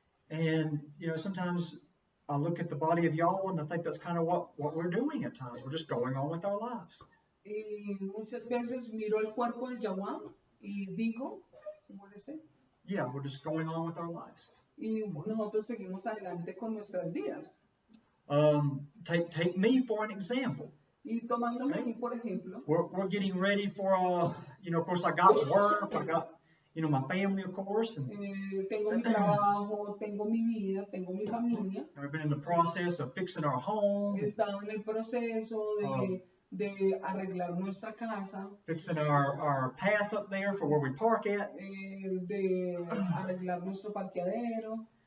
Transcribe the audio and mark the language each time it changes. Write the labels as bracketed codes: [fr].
[en] And, sometimes I look at the body of y'all and I think that's kind of what we're doing at times. We're just going on with our lives. [es] Y muchas veces miro el cuerpo de Yahuwah y digo, ¿cómo es eso? [en] Yeah, we're just going on with our lives. [es] Y nosotros seguimos adelante con nuestras vidas. [en] Take me for an example. [es] Y tomándome a mí, por ejemplo, [en] We're getting ready for, of course, I got work, I got, my family, of course, and [es] tengo mi trabajo, tengo mi vida, tengo mi familia. [en] we've been in the process of fixing our home, [es] He estado en el proceso de arreglar nuestra casa, [en] fixing our path up there for where we park at. [es] de arreglar nuestro parqueadero.